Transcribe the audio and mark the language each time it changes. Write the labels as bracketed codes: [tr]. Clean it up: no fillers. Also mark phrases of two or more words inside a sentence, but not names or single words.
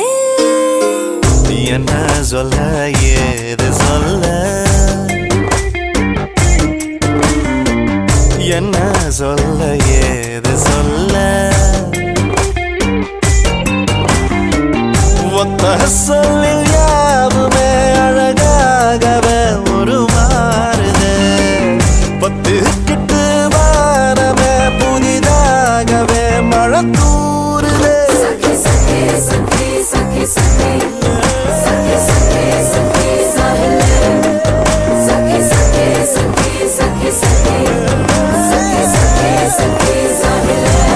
[ta] என்ன சொல்ல ஏது சொல்ல என்ன சொல்ல ஏது சொல்ல ஒத்த சொல்லில் யாவுமே அழகாகவே உருமாறுதே பத்து கிட்டு வானமே புதிதாகவே மழை தூருதே [mr] सखी सखी सखी सखी सखी सखी सखी सखी जाहिले सखी सखी सखी सखी सखी सखी सखी सखी जाहिले